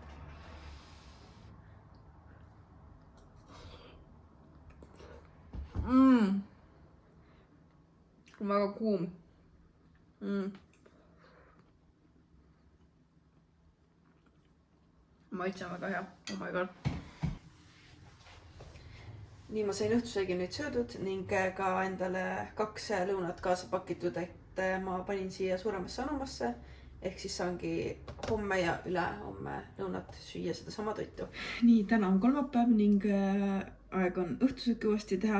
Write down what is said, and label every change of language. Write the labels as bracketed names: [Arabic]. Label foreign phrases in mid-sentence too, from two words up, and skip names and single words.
[Estonian] Väga kuum. Maitse on väga hea. [English] Oh my god. [Estonian] Nii ma sain õhtusöögi nüüd söödud ning ka endale 2 lõunat kaasa pakitud, et ma panin siia suuremasse anumasse. Ehk siis saangi homme ja ülehomme lõunat süüa seda sama toitu. Nii, täna on kolmapäev ning aeg on õhtusööki uuesti teha.